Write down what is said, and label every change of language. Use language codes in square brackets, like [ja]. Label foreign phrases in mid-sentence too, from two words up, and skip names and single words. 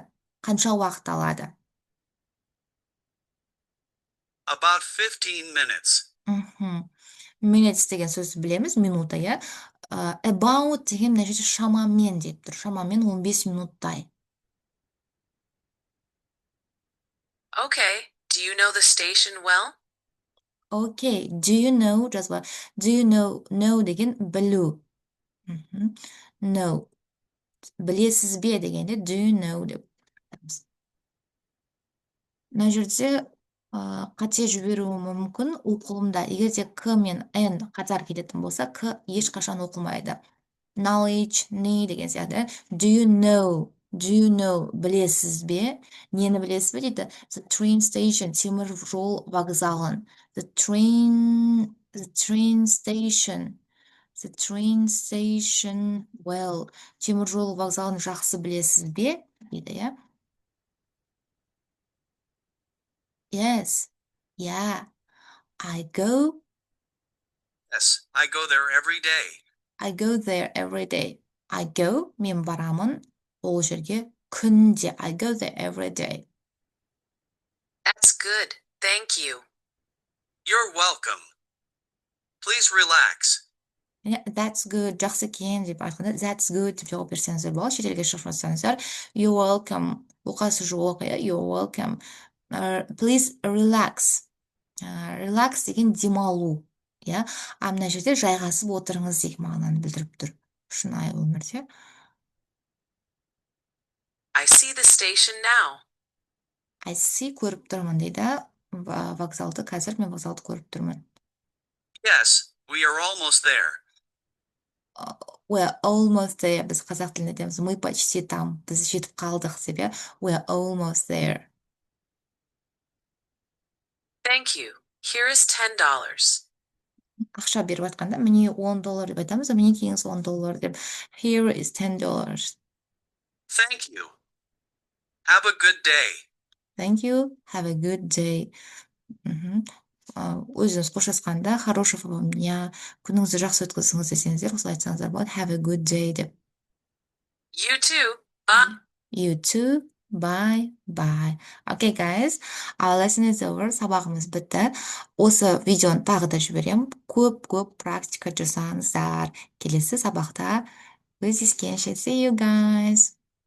[kk] Қанша уақыт алады. [en] About 15 minutes. [kk] Minutes деген сөзді білеміз. Минута, иә. About деген мына жерде шамамен деп тұр. Шамамен 15 минуттай. [en] Okay. Do you know the station well? Okay, do you know, жазба. Do you know, know [kk] деген білу. [en] Know. [kk] Білесіз бе дегенде [en] do you know [kk] деп айтамыз. Мына жерде қате жіберуі мүмкін оқылымда. Егер де к мен n қатар келетін болса, к ешқашан оқылмайды. Knowledge, не деген сияқты. [en] Do you know, [kk] білесіз бе? Нені білесіз бе дейді. [en] The train station, [kk] темір жол вокзалын. [en] The train station. The train station, well. [kk] Темір жол вокзалын жақсы білесіз бе? Дейді, иә. [en] Yes. Yeah. I go Yes, I go there every day. I go there every day. I go, [kk] мен барамын ол жерге күнде. [en] I go there every day. That's good. Thank you. You're welcome. Please relax. That's good. [kk] Жақсы екен деп айтқанда [en] that's good [kk] деп жауап берсеңіздер болады. Шетелге шығып жатсаңыздар [en] you're welcome. [kk] Оқасы жоқ, иә. [en] You're welcome. Please relax. Relax [kk] деген демалу. Иә. Мына жерде жайғасып отырыңыз деген мағынаны білдіріп тұр. Шынайы өмірде. [en] I see the station now. I see [kk] көріп тұрмын дейді. Вокзалды қазір мен вокзалды көріп тұрмын. [en] Yes, we are almost there. We're almost there. [kk] Біз қазақ тілінде айтамыз. [ru] Мы почти там. [kk] Біз жетіп қалдық деп, иә. [en] We're almost there. Thank you. Here is $10. [kk] Ақша беріп жатқанда міне $10 деп айтамыз, міне кеңіз $10 деп. [en] Here is $10. Thank you. Have a good day. Thank you. Have a good day. [kk] Өзіңіз қоштасқанда [ru] хорошего вам дня, [kk] күніңізді жақсы өткізіңіз десеңіздер, осылай айтсаңыздар болады. [en] Have a good day [kk] деп. [en] You too. Bye. You too. Bye. Bye. Okay, guys. Our lesson is over. [kk] Сабағымыз бітті. Осы видеоны тағы да жіберемін. Көп практика жасаңыздар. Келесі сабақта кездескенше. [en] See you guys.